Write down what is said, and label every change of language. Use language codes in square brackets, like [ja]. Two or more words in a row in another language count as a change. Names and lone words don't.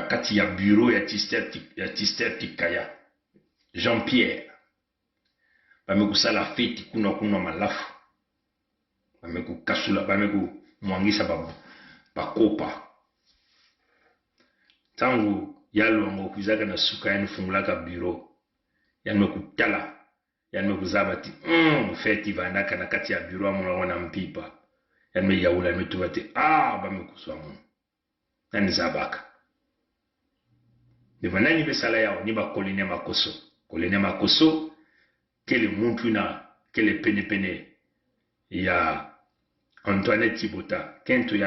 [ktu] kati ya bureau ya Tister Tikaya Jean-Pierre bamekusala feti kuna malafu bamekukasula bamekumwangisa bakopa tangu ya luango kuzaka na suka yani fungulaka bureau yani mekutala yani mekuzabati feti vanaka na kati ya bureau mwana wana mpipa yani me yaula metubati ba mekuswa mu yani zabaka de vanani besala yao ni ba kolene makoso kele muntu na kele pene ya Antoinette Tibota kento ya